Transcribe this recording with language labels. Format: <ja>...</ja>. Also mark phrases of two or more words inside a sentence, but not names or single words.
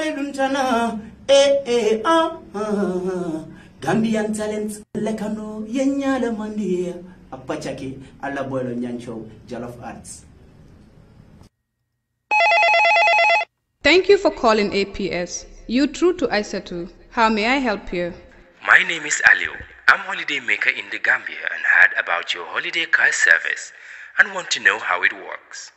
<en>Tana, Gambian talent, Lekano, Yenyala Mandia, Apachaki, Alabuelo Nyancho, Jollof Arts. Thank you for calling APS. You through to Isatu. How may I help you? My name is Aliu. I'm holiday maker in the Gambia and heard about your holiday cash service and want to know how it works.</en>